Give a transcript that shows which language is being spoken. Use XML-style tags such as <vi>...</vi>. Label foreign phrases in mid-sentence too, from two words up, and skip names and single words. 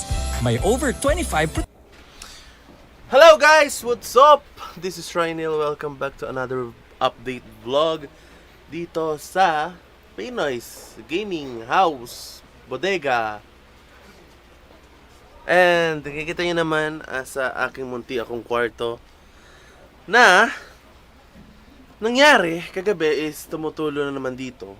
<en>May over 25%. Hello guys! What's up? This is Rhinil. Welcome back to another update vlog</en> <tl>dito sa</tl> <en>Pinoy's Gaming House Bodega.</en> <tl>And nakikita nyo naman sa aking munti akong kwarto na nangyari kagabi is tumutulo na naman dito.</tl>